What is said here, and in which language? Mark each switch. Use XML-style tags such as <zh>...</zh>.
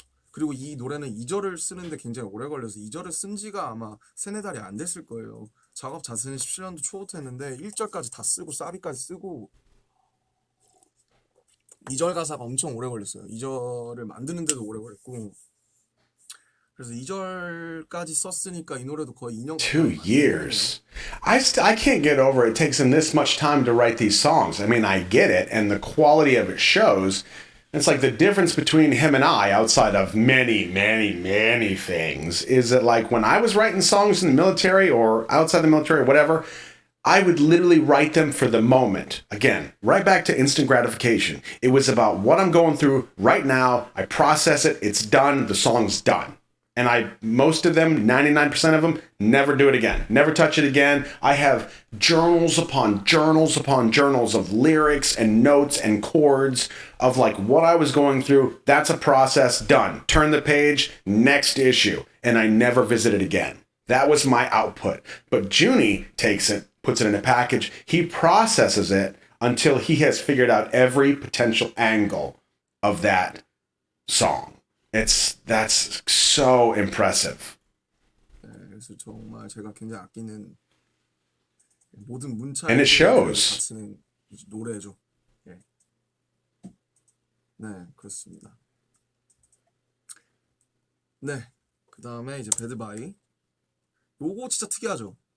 <ko>그리고 이 노래는 2절을 쓰는데 굉장히 오래 걸려서 2절을 쓴 지가 아마 세네 달이 안 됐을 거예요. 작업 자체는 17년도 초부터 했는데 1절까지 다 쓰고 사비까지 쓰고 2절 가사가 엄청 오래 걸렸어요. 2절을 만드는데도 오래 걸렸고 그래서 2절까지 썼으니까 이 노래도 거의 2년</ko> <en>2 years. I can't get over it takes him this much time to write these songs. I mean, I get it, and the quality of it shows. It's like the difference between him and I, outside of many, many, many things, is that like when I was writing songs in the military or outside the military or whatever, I would literally write them for the moment. Again, right back to instant gratification. It was about what I'm going through right now. I process it. It's done. The song's done. And most of them, 99% of them, never do it again. Never touch it again. I have journals upon journals upon journals of lyrics and notes and chords of like what I was going through. That's a process done. Turn the page, next issue. And I never visit it again. That was my output. But Junie takes it, puts it in a package. He processes it until he has figured out every potential angle of that song. That's so impressive.</en> <ko>네, 그래서 정말 제가 굉장히 아끼는 모든 문자</ko> <en>And it shows.</en> <ko>바치는 노래죠. 네. 네, 그렇습니다. 네, 그 다음에 이제 배드바이. 요거 진짜 특이하죠.</ko>